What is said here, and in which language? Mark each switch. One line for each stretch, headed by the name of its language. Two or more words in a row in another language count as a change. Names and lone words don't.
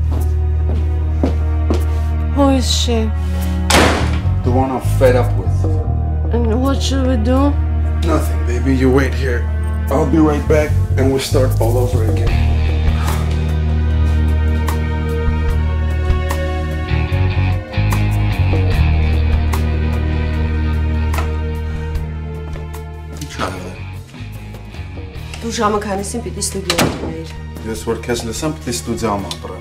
English: Who is she? The one I'm fed up with. And what should we do? Nothing, baby. You wait here. I'll be right back and we'll start all over again.
Armenian: Դու ժամը քանիսին պիտի ստուդիա գնայիր։ Ես որ քեզ լսեմ, պիտի ստուդիայում ապրեմ։